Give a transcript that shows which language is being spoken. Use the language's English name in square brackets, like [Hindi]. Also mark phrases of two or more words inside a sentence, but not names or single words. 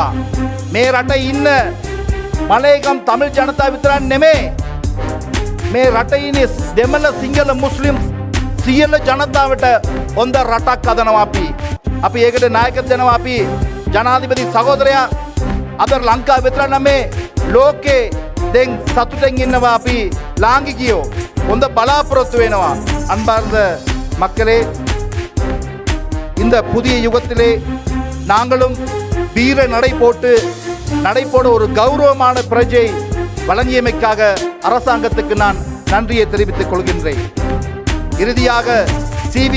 [Sinhala] මේ රටේ ඉන්න මලේගම් තමිழ் ජනතාව විතරක් නෙමෙයි, මේ රටේ ඉන්නේ දෙමළ සිංහල මුස්ලිම් සියලු ජනතාවට හොඳ රටක් හදනවා අපි ඒකට නායකත්වය දෙනවා. අපි ජනාධිපති සහෝදරයා අද ලංකාව විතරක් නෙමෙයි ලෝකේ දැන් සතුටෙන් ඉන්නවා. අපි ලාංකිකයෝ හොඳ බලාපොරොත්තු වෙනවා. [Tamil] அன்பார்ந்த மக்களே, இந்த புதிய யுகத்திலே நாங்களும் வீர நடை போட ஒரு கௌரவமான பிரஜை வழங்கியமைக்காக அரசாங்கத்துக்கு நான் நன்றியை தெரிவித்துக் கொள்கின்றேன். இறுதியாக சி.வி.